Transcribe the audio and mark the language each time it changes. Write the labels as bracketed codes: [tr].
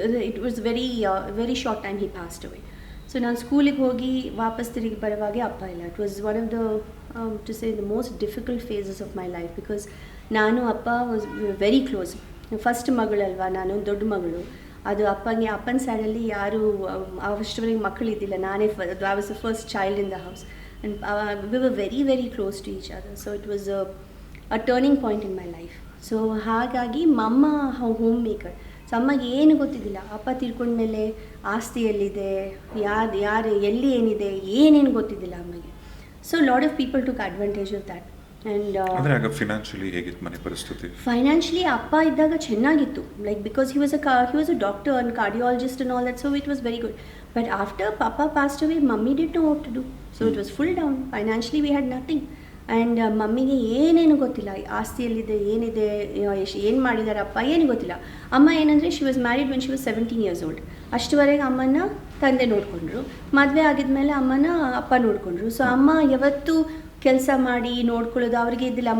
[en] It was very short time he passed away. So [kn] ನಾನು ಸ್ಕೂಲಿಗೆ ಹೋಗಿ ವಾಪಸ್ ತಿರುಗಿ ಬರುವಾಗೆ ಅಪ್ಪ ಇಲ್ಲ. [en] it was one of the to say the most difficult phases of my life, because [kn] ನಾನು ಅಪ್ಪ [en] Was very close. [kn] ಫಸ್ಟ್ ಮಗಳಲ್ವಾ ನಾನು, ದೊಡ್ಡ ಮಗಳು. ಅದು ಅಪ್ಪನ ಸೈಡಲ್ಲಿ ಯಾರು ಅವಷ್ಟವರೆಗೆ ಮಕ್ಕಳಿದ್ದಿಲ್ಲ, ನಾನೇ [en] I was the first child in the house. And we were very, very close to each other. So it was a turning point in my life. [kn] So ಹಾಗಾಗಿ ಮಮ್ಮ ಹೋಮ್ ಮೇಕರ್. ಸೊ ಅಮ್ಮಗೆ ಏನು ಗೊತ್ತಿದ್ದಿಲ್ಲ. ಅಪ್ಪ ತಿಳ್ಕೊಂಡ್ಮೇಲೆ ಆಸ್ತಿ ಎಲ್ಲಿದೆ, ಯಾರು ಎಲ್ಲಿ ಏನಿದೆ, ಏನೇನು ಗೊತ್ತಿದ್ದಿಲ್ಲ ಅಮ್ಮಗೆ. [en] So lot of people took advantage of that. And [kn] financially ಹೇಗಿತ್ತು ಮನೆ ಪರಿಸ್ಥಿತಿ? [en] financially [kn] ಅಪ್ಪ ಇದ್ದಾಗ ಚೆನ್ನಾಗಿತ್ತು, [en] Like because he was a doctor and cardiologist and all that, so it was very good. But after Papa passed away, Mummy didn't know what to do. So it was full down. Financially we had nothing. [kn] And ಮಮ್ಮಿಗೆ ಏನೇನು ಗೊತ್ತಿಲ್ಲ, ಆಸ್ತಿಯಲ್ಲಿದೆ ಏನಿದೆ, ಏನು ಮಾಡಿದ್ದಾರೆ ಅಪ್ಪ ಏನು ಗೊತ್ತಿಲ್ಲ. ಅಮ್ಮ ಏನಂದರೆ, [en] She was married when she was 17 years old. [kn] ಅಷ್ಟುವರೆಗೆ ಅಮ್ಮನ ತಂದೆ ನೋಡಿಕೊಂಡ್ರು. ಮದುವೆ ಆಗಿದ್ಮೇಲೆ ಅಮ್ಮನ ಅಪ್ಪ ನೋಡಿಕೊಂಡ್ರು. ಸೊ ಅಮ್ಮ ಯಾವತ್ತೂ ಕೆಲಸ ಮಾಡಿ ನೋಡ್ಕೊಳ್ಳೋದು ಅವ್ರಿಗೆ ಇದ್ದಿಲ್ಲ.